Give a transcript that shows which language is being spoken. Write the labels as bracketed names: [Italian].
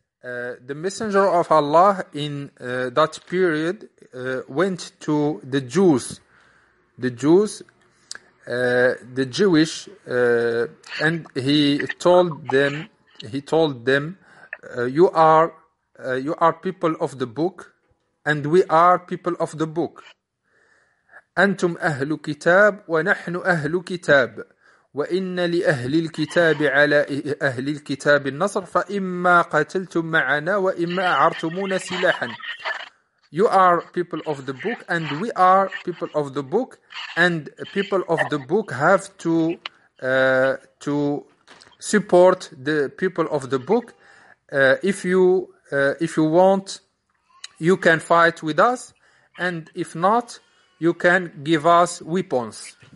[English] The messenger of Allah in that period went to the Jewish, and he told them, you are people of the book, and we are people of the book. [Arabic] أنتم أهل كتاب ونحن أهل كتاب. وإن لأهل الكتاب على أهل الكتاب النصر فإما قتلتم معنا وإما أعرتمونا سلاحا. [English] You are people of the book and we are people of the book, and people of the book have to support the people of the book. If you want, you can fight with us, and if not, you can give us weapons.